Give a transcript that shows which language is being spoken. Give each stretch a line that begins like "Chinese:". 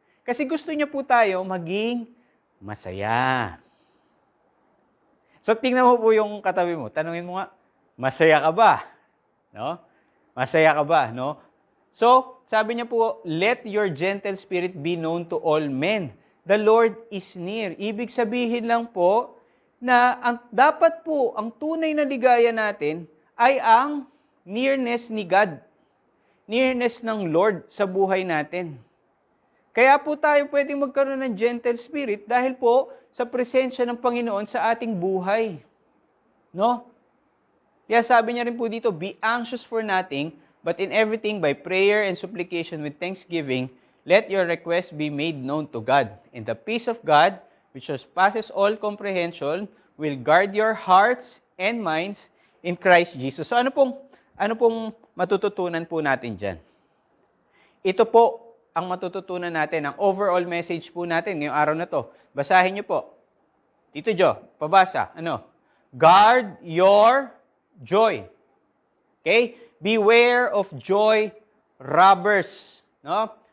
Filipino: Kasi gusto niya po tayo maging masaya. So, tingnan mo po yung katabi mo. Tanungin mo nga, masaya ka ba? No? Masaya ka ba? No? So, sabi niya po,
English: let your gentle spirit be known to all men. The Lord is near.
Filipino: Ibig sabihin lang po na dapat po, ang tunay na ligaya natin ay ang nearness ni God. Nearness ng Lord sa buhay natin. Kaya po tayo pwedeng magkaroon ng gentle spirit dahil po sa presensya ng Panginoon sa ating buhay. No? Kaya sabi niya rin po dito,
English: be anxious for nothing, but in everything by prayer and supplication with thanksgiving, let your requests be made known to God. And the peace of God, which surpasses all comprehension, will guard your hearts and minds in Christ Jesus.
Filipino: So ano pong matututunan po natin dyan? Ito po ang matututunan natin, ang overall message po natin ngayong araw na to. Basahin niyo po. Tito Jo, pabasa.
English: Guard your joy.
Filipino: Okay?
English: Beware of joy robbers. No?